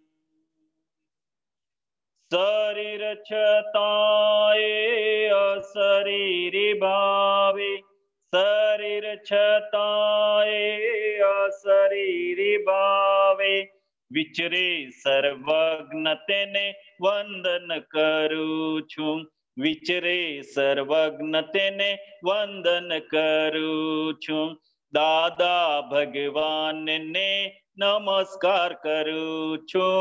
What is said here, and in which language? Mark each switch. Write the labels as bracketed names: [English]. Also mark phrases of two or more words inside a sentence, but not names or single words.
[Gujarati] શરીર છતાંય અશરીરી ભાવે, શરીર છતાંય અશરીરી ભાવે। વિચરે સર્વજ્ઞ તેને વંદન કરું છું. વિચરે સર્વજ્ઞ તેને વંદન કરું છું. દાદા ભગવાનને નમસ્કાર કરું છું.